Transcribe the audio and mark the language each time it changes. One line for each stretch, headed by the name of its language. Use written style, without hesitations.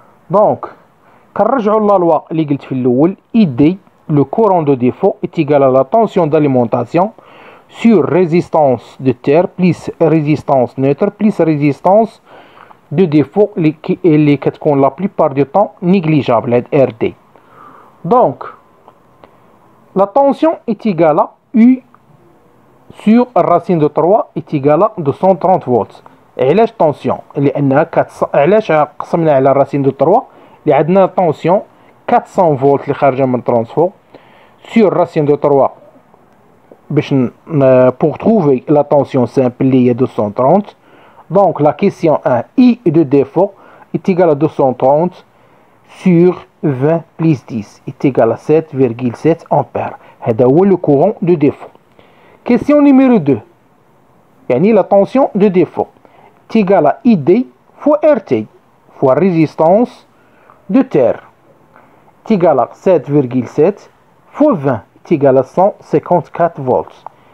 French: Donc
Arabic: كنرجعوا
French: la loi
Arabic: اللي قلت في الاول
French: ID le courant de défaut est égal à la tension d'alimentation sur résistance de terre plus résistance neutre plus résistance de défaut
Arabic: اللي كتكون
French: la plupart du temps négligeable RD. Donc la tension est égale à U sur racine de 3 est égale à 230 volts.
Arabic: علاش tension لانها علاش قسمنا على racine de 3 اللي عندنا tension 400 فولت اللي خارجه من ترانسفو
French: sur racine de 3
Arabic: باش
French: pour trouver la tension simple
Arabic: اللي هي 230
French: Donc la question 1, I de défaut est égal à 230 sur 20 plus 10 est égal à 7,7 ampères.
Arabic: هذا هو
French: le courant de défaut. Question numéro 2.
Arabic: يعني
French: la tension de défaut est égal à ID fois RT fois résistance de terre est égal à 7,7 fois 20 est égal à 154 volts.